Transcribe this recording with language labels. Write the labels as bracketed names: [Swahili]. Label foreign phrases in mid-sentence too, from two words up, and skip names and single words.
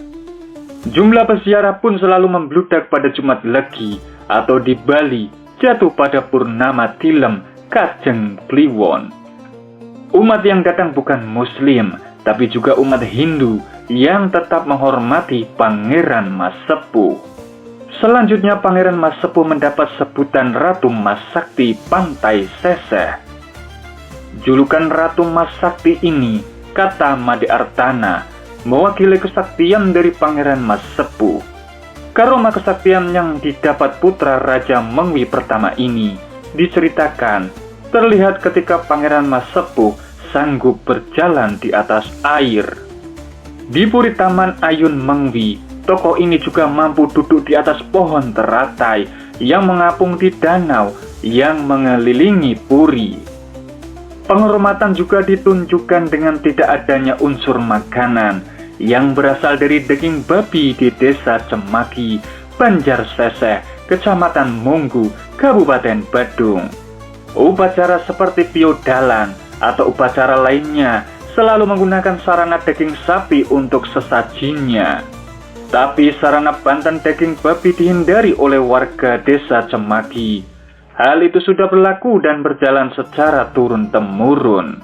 [Indonesian] Jumlah peziarah pun selalu membludak pada Jumat Legi atau di Bali jatuh pada Purnama Tilem Kajeng Kliwon. Umat yang datang bukan Muslim, tapi juga umat Hindu yang tetap menghormati Pangeran Mas Sepuh. Selanjutnya Pangeran Mas Sepuh mendapat sebutan Ratu Mas Sakti Pantai Seseh. Julukan Ratu Mas Sakti ini, kata Made Artana, mewakili kesaktian dari Pangeran Mas Sepuh. Karoma kesaktian yang didapat putra Raja Mengwi pertama ini diceritakan terlihat ketika Pangeran Mas Sepuh sanggup berjalan di atas air. Di Puri Taman Ayun Mengwi, tokoh ini juga mampu duduk di atas pohon teratai yang mengapung di danau yang mengelilingi puri. Penghormatan juga ditunjukkan dengan tidak adanya unsur makanan yang berasal dari daging babi di Desa Cemagi, Banjar Seseh, Kecamatan Munggu, Kabupaten Badung. Upacara seperti piodalan atau upacara lainnya selalu menggunakan sarana daging sapi untuk sesajinya. Tapi sarana banten daging babi dihindari oleh warga desa Cemagi. Hal itu sudah berlaku dan berjalan secara turun-temurun.